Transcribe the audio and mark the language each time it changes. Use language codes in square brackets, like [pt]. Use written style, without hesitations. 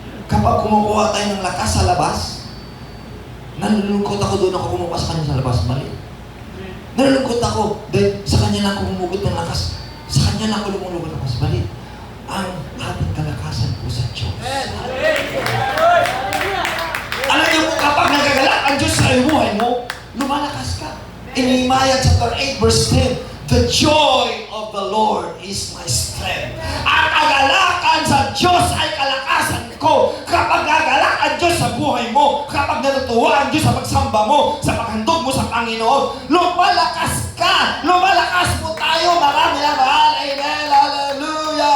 [tl] Kapag kumukuha tayo ng lakas sa labas, nalulungkot ako doon ako kumukuha sa kanya sa labas. Mali. Nalulungkot ako dahil sa kanya lang ako humugot ng lakas. Sa kanya lang ako lumulugod ng lakas. Mali. Ang ating kalakasan po sa Diyos. Alam niyo po, kapag nagagalak ang Diyos sa buhay mo, lumalakas ka. [en] In Nehemiah chapter 8 verse 10, the joy of the Lord is my strength. [tl] Ang kagalakan sa Diyos ay kalakasan ko. Kapag nagalak ang Diyos sa buhay mo, kapag natutuwa ang Diyos sa pagsamba mo, sa paghandog mo sa Panginoon, lumalakas ka. Lumalakas po tayo. Marami na mahal. Amen. Hallelujah.